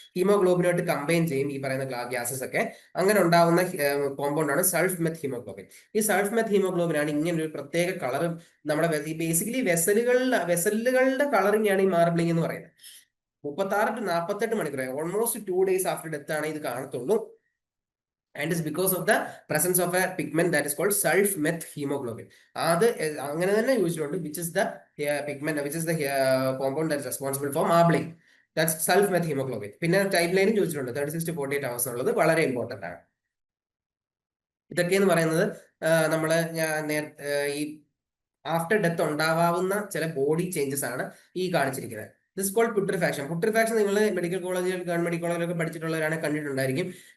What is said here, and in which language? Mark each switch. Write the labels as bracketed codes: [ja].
[ml] ഹീമോഗ്ലോബിനായിട്ട് combine ചെയ്യും ഈ പറയുന്ന ഗ്യാസസ് ഒക്കെ. അങ്ങനെ ഉണ്ടാവുന്ന കോമ്പൗണ്ട് ആണ് സൾഫ്മെത്ത് ഹീമോഗ്ലോബിൻ. ഈ സൾഫ്മെത്ത് ഹീമോഗ്ലോബിൻ ആണ് ഇങ്ങനെ ഒരു പ്രത്യേക കളർ നമ്മുടെ ബേസിക്കലി വെസലുകളുടെ കളറിംഗ് ആണ് ഈ മാർബിളിംഗ് എന്ന് പറയുന്നത്. 36 to 48 മണിക്കൂർ, [en] almost 2 days after death [ml] ആണ് ഇത് കാണത്തുള്ളൂ. [en] And it's because of the presence of a pigment that is called sulf-meth hemoglobin. [ml] അത് അങ്ങനെ തന്നെ യൂസിലുണ്ട്, [en] which is the pigment, which is the compound that is responsible for marbling. That's sulf-meth hemoglobin. [ml] പിന്നെ type ലൈനും ചോദിച്ചിട്ടുണ്ട്, 36 to 48 hours എന്നുള്ളത് വളരെ important ആണ്. ഇതൊക്കെയെന്ന് പറയുന്നത് നമ്മള് ഈ ആഫ്റ്റർ ഡെത്ത് ഉണ്ടാവാവുന്ന ചില ബോഡി ചേഞ്ചസ് ആണ് ഈ കാണിച്ചിരിക്കുന്നത്. [en] This called putrefaction. [ml] പുട്രിഫാക്ഷൻ നിങ്ങൾ മെഡിക്കൽ കോളേജിൽ, ഗവൺമെന്റ് മെഡിക്കൽ കോളേജിലൊക്കെ പഠിച്ചിട്ടുള്ളവരാണ് കണ്ടിട്ടുണ്ടായിരിക്കും.